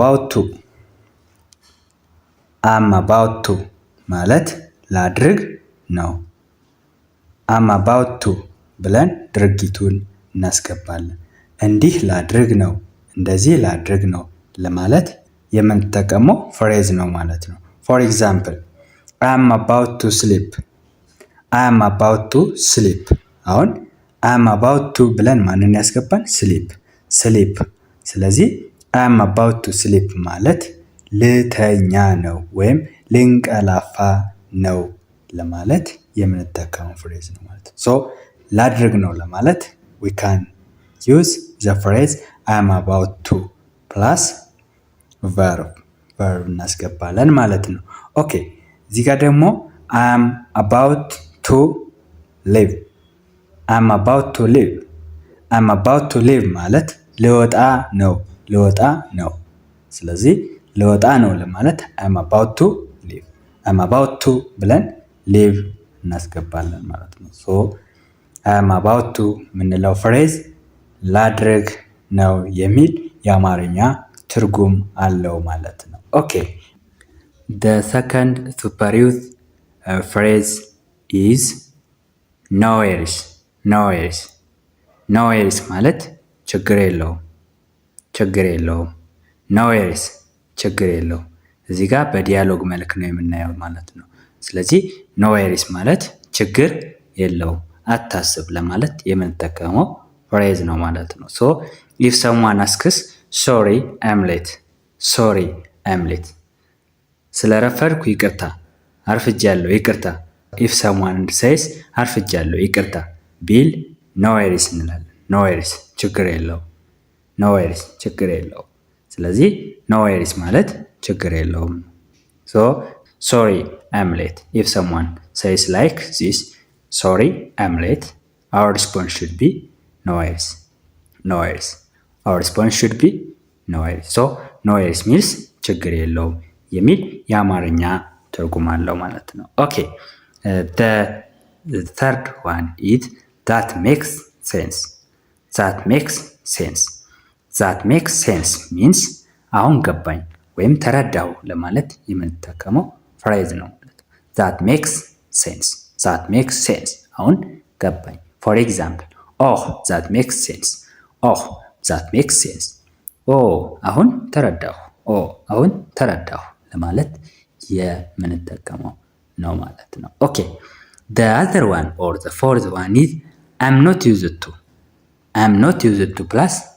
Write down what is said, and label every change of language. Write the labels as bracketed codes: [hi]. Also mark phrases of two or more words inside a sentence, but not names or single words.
[en] about to [am] ማለት ላድርግ ነው። [en] I'm about to [am] ብለን ድርጊቱን እናስገባለን። እንዲህ ላድርግ ነው፣ እንደዚህ ላድርግ ነው ለማለት የምንጠቀመው ፍሬዝ ነው ማለት ነው። [en] for example I'm about to sleep። I'm about to sleep። [am] አሁን [en] I'm about to [am] ብለን ማንን ያስገባን? ስሊፕ። ስለዚህ [en] I'm about to sleep [am] ማለት ልተኛ ነው ወይም ልንቀላፋ ነው ለማለት የምንጠቀመው ፍሬዝ ነው ማለት ነው። ላድርግ ነው ለማለት [en] we can use the phrase I am about to plus verb [am] እናስገባለን ማለት ነው። ኦኬ እዚህ ጋር ደግሞ [en] I am about to leave [am] ማለት ልወጣ ነው። ስለዚህ ልወጣ ነው ለማለት [en] I am about to [am] ብለን leave እናስገባለን ማለት ነው። [en] I am about to [am] ምንለው ፍሬዝ ላድርግ ነው የሚል የአማርኛ ትርጉም አለው ማለት ነው። ኦኬ [en] the second super use phrase is no [am] worries ማለት ችግር የለውም። ችግር የለውም እዚህ ጋር በዲያሎግ መልክ ነው የምናየው ማለት ነው። ስለዚህ [en] no worries [am] ማለት ችግር የለውም አታስብ ለማለት የምንጠቀመው ፍሬዝ ነው ማለት ነው። [en] if someone asks sorry I'm late [am] ስለረፈድኩ ይቅርታ፣ አርፍጃለሁ ይቅርታ። [en] if someone says [am] አርፍጃለሁ ይቅርታ ቢል [en] no worries እንላለን። no worries [am] ችግር የለውም። ስለዚህ [en] no worries [am] ማለት ችግር የለውም። [en] sorry I'm late if someone says like this sorry I'm late, our response should be no worries. Our response should be no worries. no worries means [am] ችግር የለውም የሚል የአማርኛ ትርጉም አለው ማለት ነው። ኦኬ [en] the third one is that makes sense means [am] አሁን ገባኝ ወይም ተረዳው ለማለት የምንጠቀመው ፍሬዝ ነው ማለት ነው። [en] that makes sense [am] አሁን ገባኝ። [en] for example that makes sense [am] አሁን ተረዳሁ ለማለት የምንጠቀመው ነው ማለት ነው። ኦኬ [en] the other one or the fourth one is I'm not used to plus